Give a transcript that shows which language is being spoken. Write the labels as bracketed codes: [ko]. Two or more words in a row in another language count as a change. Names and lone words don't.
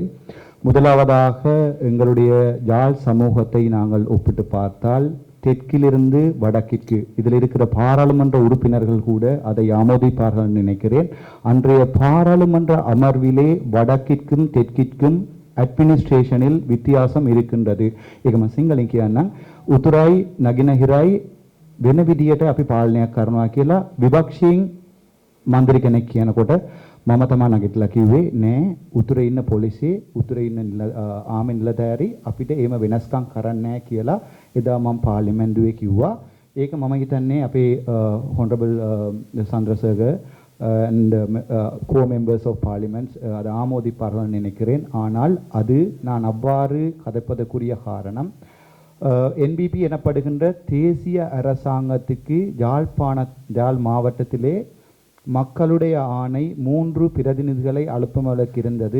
[ta] முதலாவதாக எங்களுடைய யாழ் சமூகத்தை நாங்கள் ஒப்பிட்டு பார்த்தால் தெற்கிலிருந்து வடக்கிற்கு இதில் இருக்கிற பாராளுமன்ற உறுப்பினர்கள் கூட அதை ஆமோதிப்பார்கள் நினைக்கிறேன். அன்றைய பாராளுமன்ற அமர்விலே வடக்கிற்கும் தெற்கிற்கும் அட்மினிஸ்ட்ரேஷனில் வித்தியாசம் இருக்கின்றது. [si] ඒකම සිංහලෙන් කියන්න උතුරයි නගිනහිරයි වෙන විදියට අපි පාලනයක් කරනවා කියලා විපක්ෂයෙන් මන්ත්‍රී කෙනෙක් කියනකොට මම තමයි නගිටලා කිව්වේ නෑ උතුරේ ඉන්න පොලිසිය උතුරේ ඉන්න ආමේ නිලධාරි අපිට එහෙම වෙනස්කම් කරන්නේ නෑ කියලා එදා මම පාර්ලිමේන්තුවේ කිව්වා. ඒක මම හිතන්නේ අපේ [en] honorable Chandrasekhar and co-members of parliament [ta] அது ஆமோதிப்பார்கள் நினைக்கிறேன். ஆனால் அது நான் அவ்வாறு கதைப்பதற்குரிய காரணம் NBP எனப்படுகின்ற தேசிய அரசாங்கத்துக்கு யாழ் மாவட்டத்திலே மக்களுடைய ஆணை 3 பிரதிநிதிகளை அனுப்புவதற்கு இருந்தது.